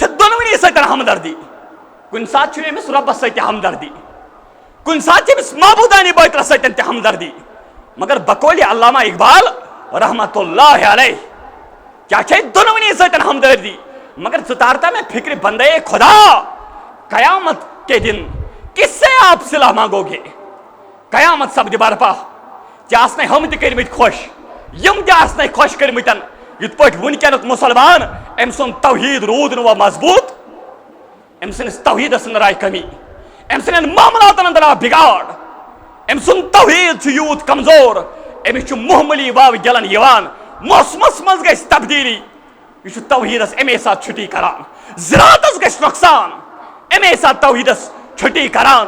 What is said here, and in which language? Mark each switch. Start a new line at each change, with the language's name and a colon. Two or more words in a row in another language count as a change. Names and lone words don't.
Kashmiri: چھِ دۄنوٕنی سۭتۍ ہمدردی کُنہِ ساتہٕ چھُ أمس رۄبس سۭتۍ تہِ ہمدردی کُنہِ ساتہٕ چھِ أمس معبودانہِ باطلس سۭتۍ تہِ ہمدردی مگر بقول علامہ اقبال
Arabic: رحمت اللہ علیہ
Kashmiri: کیا چھِ دۄنوٕنی سۭتۍ ہمدردی مگر ژٕ تارتا میں فکر
Urdu: بندے خدا قیامت کے دن کس سے آپ صلح مانگو گے
Kashmiri: قیامت سپدِ برپا ژےٚ آسنَے ہم تہِ کٔرمٕتۍ خۄش یم تہِ آسنَے خۄش کٔرمٕتٮ۪ن یِتھ پٲٹھۍ وٕنکیٚنُک مُسلمان أمۍ سُنٛد توحید روٗد نہٕ وۄنۍ مضبوٗط أمۍ سٕنٛدِس توحیٖدس انٛدر آیہِ کمی أمۍ سٕنٛدٮ۪ن معاملاتن انٛدر آو بِگاڑ أمۍ سُنٛد توحید چھُ یوٗت کمزور أمِس چھُ معموٗلی واوٕ گِلن یِوان موسمس منٛز گژھِ تبدیٖلی یہ چھُ توحیٖدس امی ساتہٕ چھُٹی کران زِراعتس گژھِ نۄقصان امی ساتہٕ توحیٖدس چھُٹی کران